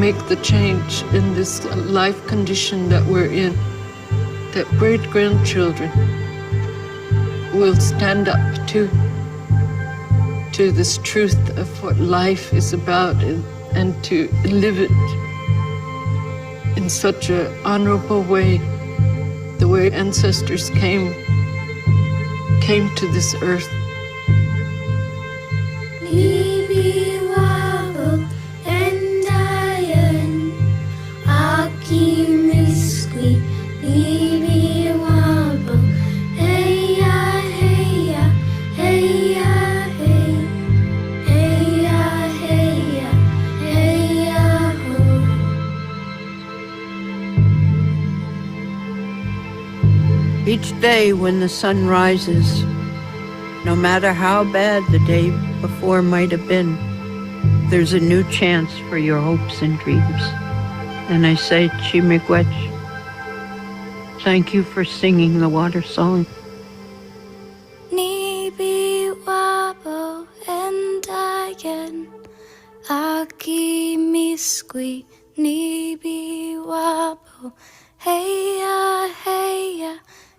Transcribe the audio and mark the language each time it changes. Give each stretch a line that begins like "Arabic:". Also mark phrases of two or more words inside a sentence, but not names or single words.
English: the change in this life condition that we're in, that great-grandchildren will stand up to this truth of what life is about and to live it in such an honorable way, the way ancestors came to this earth.
Ojibwa: Nibi wabo endayan aki miskwi Nibi wabo heya heya heya hey heya heya heya ho.
English: Each day when the sun rises, no matter how bad the day before might have been, there's a new chance for your hopes and dreams. And I say, Chimigwech, thank you for singing the water song.
Ojibwa: Nibi wabo endayan aki miskwi Nibi wabo heya heya